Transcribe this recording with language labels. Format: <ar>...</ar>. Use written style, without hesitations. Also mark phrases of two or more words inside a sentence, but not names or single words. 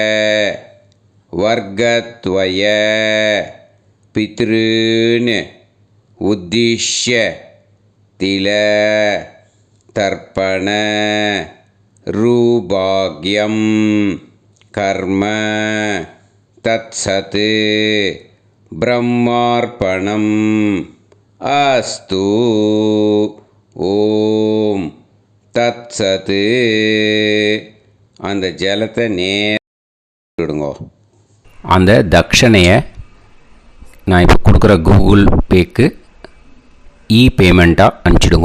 <sa>वर्गत्वय पितॄन् उद्दिश्य तिल तर्पण रूभाग्यं कर्म तत्सत् ब्रह्मार्पणम् अस्तु ओम् तत्सत्.</sa> <ta>அந்த ஜலத்தை நேடுங்க. அந்த தட்சணையை நான் இப்போ கொடுக்குற கூகுள் பேக்கு பேமெண்ட்டாக அனுப்பிச்சிடுங்க.</ta>